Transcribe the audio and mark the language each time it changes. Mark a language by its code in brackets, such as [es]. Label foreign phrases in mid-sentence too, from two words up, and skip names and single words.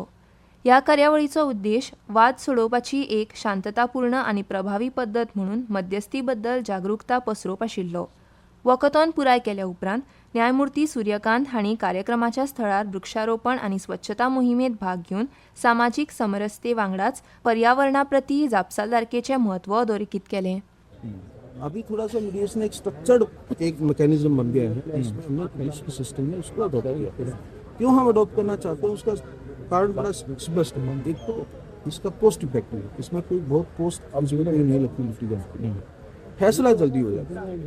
[kok] ह्या कार्यावळीचो उद्देश वाद सोडोवपाची एक शांततापूर्ण आनी प्रभावी पद्दत म्हणून मध्यस्थी बद्दल जागरूकता पसरोवप आशिल्लो. वॉकथॉन पुराय केल्या उपरांत न्यायमूर्ती सूर्यकांत हांणी कार्यक्रमाच्या स्थळार वृक्षारोपण आनी स्वच्छता मोहिमेत भाग घेवन सामाजीक समरसते वांगडाच पर्यावरणा प्रती जापसालदारकेचें म्हत्व अधोरेखित केलें. [hi] अभी थोड़ा सा मीडिएशन एक स्ट्रक्चर्ड एक मैकेनिज्म बन गया है, इसमें हमने [en] police system [hi] में उसको अडॉप्ट किया. क्यों हम अडॉप्ट करना चाहते हैं उसका कारण बड़ा स्पष्ट है. एक तो इसका [en] post effective [hi] है, इसमें कोई बहुत पोस्ट नहीं लगती, फैसला जल्दी हो जाता है.